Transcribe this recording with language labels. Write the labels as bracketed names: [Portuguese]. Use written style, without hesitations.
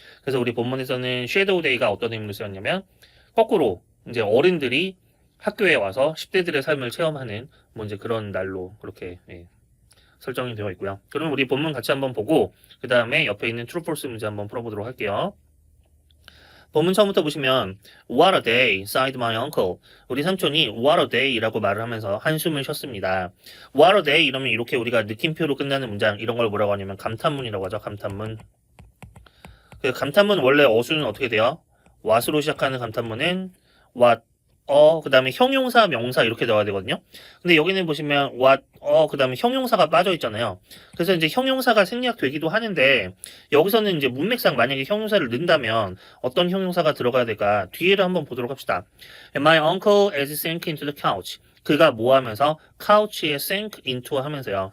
[Korean] 그래서 우리 본문에서는 shadow day가 어떤 의미로 쓰였냐면 거꾸로 이제 어른들이 학교에 와서 10대들의 삶을 체험하는 뭐 이제 그런 날로 그렇게 설정이 되어 있고요. 그럼 우리 본문 같이 한번 보고 그 다음에 옆에 있는 true false 문제 한번 풀어보도록 할게요. 본문 처음부터 보시면 [English] What a day, sighed my uncle. [Korean] 우리 삼촌이 [English] What a day [Korean] 라고 말을 하면서 한숨을 쉬었습니다. [English] What a day [Korean] 이러면 이렇게 우리가 느낌표로 끝나는 문장 이런 걸 뭐라고 하냐면 감탄문이라고 하죠. 감탄문. 그 감탄문 원래 어수는 어떻게 돼요? what으로 시작하는 감탄문은 what, 그 다음에 형용사, 명사 이렇게 나와야 되거든요. 근데 여기는 보시면 what, 그 다음에 형용사가 빠져 있잖아요. 그래서 이제 형용사가 생략되기도 하는데 여기서는 이제 문맥상 만약에 형용사를 넣는다면 어떤 형용사가 들어가야 될까? 뒤에를 한번 보도록 합시다. [English] My uncle is sink into the couch. [Korean] 그가 뭐 하면서 couch에 [English] sink into [Korean] 하면서요.